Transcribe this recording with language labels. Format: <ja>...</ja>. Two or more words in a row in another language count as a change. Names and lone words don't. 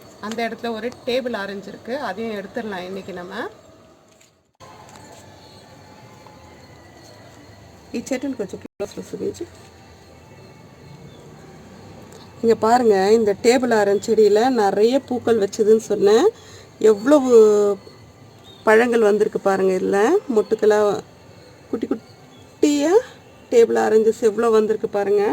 <ta>அந்த இடத்துல ஒரு டேபிள் ஆரஞ்சு இருக்குது, அதையும் எடுத்துடலாம் இன்றைக்கி நம்ம.</ta> <te>ఈ చెట్టుని కొంచెం క్లోజ్లో చూపించి.</te> <ta>இங்கே பாருங்கள், இந்த டேபிள் ஆரஞ்சு செடியில் நிறைய பூக்கள் வச்சதுன்னு சொன்னேன். எவ்வளவு பழங்கள் வந்திருக்கு பாருங்கள். இதில் மொட்டுக்களாக குட்டி குட்டியாக டேபிள் ஆரஞ்சஸ் எவ்வளோ வந்திருக்கு பாருங்கள்.</ta>